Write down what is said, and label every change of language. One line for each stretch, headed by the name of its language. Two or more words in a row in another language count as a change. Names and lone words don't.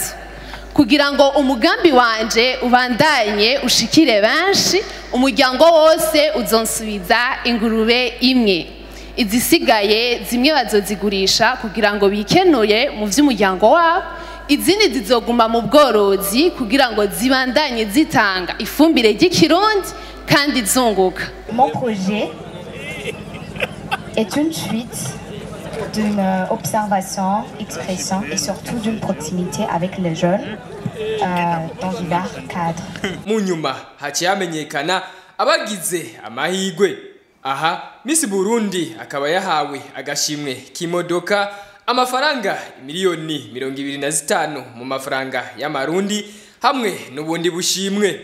Rundi: Kugira ngo umugambi wanje ubandanye ushikire benshi, umuryango wose uzonsubiza ingurube imwe. Izisigaye zimwe bazozigurisha kugira ngo bikenuye mu vy'umuryango wabo, izindi zizoguma mu bworozi kugira ngo zibandanye zitanga ifumbire ry'ikirundi kandi zunguka.
French: Mon projet est une suite d'une observation, expression et surtout d'une proximité avec les jeunes dans divers cadres.
Rundi: Mu nyuma haciye hamenyekana abagize amahigwe. Aha Miss Burundi akaba yahawe agashimwe k'imodoka amafaranga miliyoni 25 mu mafaranga y'amarundi hamwe n'ubundi bushimwe.